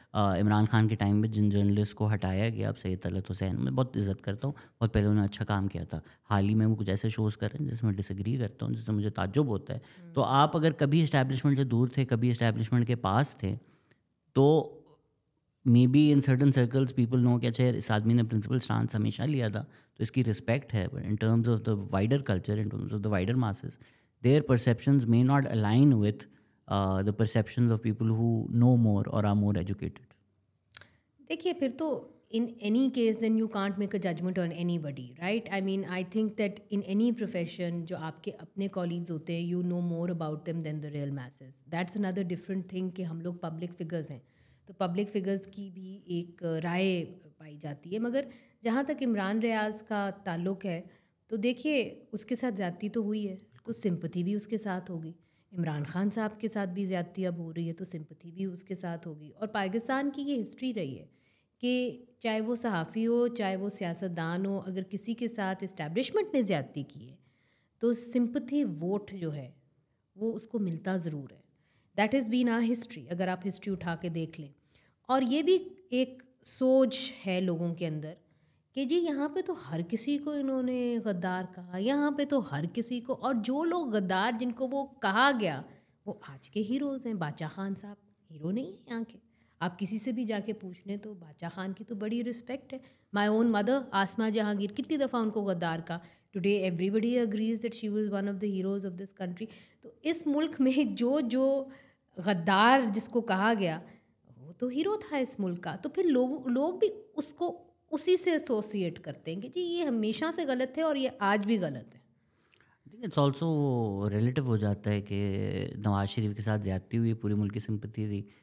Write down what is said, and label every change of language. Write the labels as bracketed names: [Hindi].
[Urdu] عمران خان کے ٹائم میں جن جرنلسٹ کو ہٹایا گیا, اب سید طلعت حسین, میں بہت عزت کرتا ہوں, بہت پہلے انہوں نے اچھا کام کیا تھا. حال ہی میں وہ کچھ ایسے شوز کر رہے ہیں جس میں ڈس ایگری کرتا ہوں, جس سے مجھے تعجب ہوتا ہے. تو آپ اگر کبھی اسٹیبلشمنٹ سے دور تھے, کبھی اسٹیبلشمنٹ کے پاس تھے, تو [English] maybe in certain circles people know [Urdu] کہ اچھا اس آدمی نے پرنسپل اسٹانس ہمیشہ لیا تھا, تو اس کی رسپیکٹ ہے. [English] But in terms of the wider culture, in terms of the wider masses, their perceptions may not align with the perceptions of people who know more or are more educated. [Urdu] دیکھیے پھر تو [English] in any case then you can't make a judgment on anybody, right? I mean, I think that in any profession [Urdu] جو آپ کے اپنے [English] colleagues ہوتے ہیں, you know more about them than the real masses. That's another different thing [Urdu] کہ ہم لوگ public figures ہیں, تو public figures کی بھی ایک رائے پائی جاتی ہے. مگر جہاں تک عمران ریاض کا تعلق ہے, تو دیکھیے اس کے ساتھ زیادتی تو ہوئی ہے, تو سمپتھی بھی اس کے ساتھ ہوگی. عمران خان صاحب کے ساتھ بھی زیادتی اب ہو رہی ہے, تو سمپتھی بھی اس کے ساتھ ہوگی. اور پاکستان کی یہ ہسٹری رہی ہے کہ چاہے وہ صحافی ہو, چاہے وہ سیاستدان ہو, اگر کسی کے ساتھ اسٹیبلشمنٹ نے زیادتی کی ہے تو سمپتھی ووٹ جو ہے وہ اس کو ملتا ضرور ہے. [English] that is been a history, [Urdu] اگر آپ ہسٹری اٹھا کے دیکھ لیں. اور یہ بھی ایک سوچ ہے لوگوں کے اندر کہ جی یہاں پہ تو ہر کسی کو انہوں نے غدار کہا, یہاں پہ تو ہر کسی کو, اور جو لوگ غدار جن کو وہ کہا گیا وہ آج کے ہیروز ہیں. باچا خان صاحب ہیرو نہیں ہیں یہاں کے, آپ کسی سے بھی جا کے پوچھ لیں تو باچا خان کی تو بڑی رسپیکٹ ہے. [English] my own mother [Urdu] آسما جہانگیر, کتنی دفعہ ان کو غدار کہا. [English] Today everybody agrees that she was one of the heroes of this country. [Urdu] تو اس ملک میں جو غدار جس کو کہا گیا وہ تو ہیرو تھا اس ملک کا. تو پھر لوگ بھی اس کو اسی سے ایسوسیٹ کرتے ہیں کہ جی یہ ہمیشہ سے غلط ہے اور یہ آج بھی غلط ہے. [English] it's also relative [Urdu] ہو جاتا ہے کہ نواز شریف کے ساتھ زیادتی ہوئی, پوری ملک کی سمپتی تھی.